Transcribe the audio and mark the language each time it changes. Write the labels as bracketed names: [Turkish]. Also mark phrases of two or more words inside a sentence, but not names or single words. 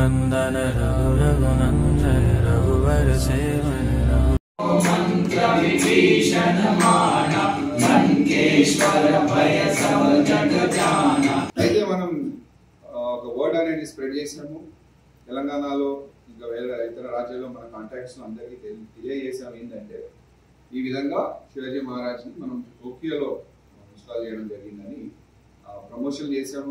[Hindi] नंदन रघु रघुनंदन रघुवर सेवन मंत्र विभीषण माना लंकेश्वर भय सब जग जाना। [Telugu] అయితే మనం ఒక వర్డ్ అనేది స్ప్రెడ్ చేసాము తెలంగాణలో ఇంకా వేరే ఇతర రాజ్యాల్లో మన కాంటాక్ట్స్ అందరికీ తెలియజేసాము ఏంటంటే ఈ విధంగా శివాజీ మహారాజ్ని మనం టోక్యోలో ఇన్స్టాల్ చేయడం జరిగిందని ప్రమోషన్ చేసాము.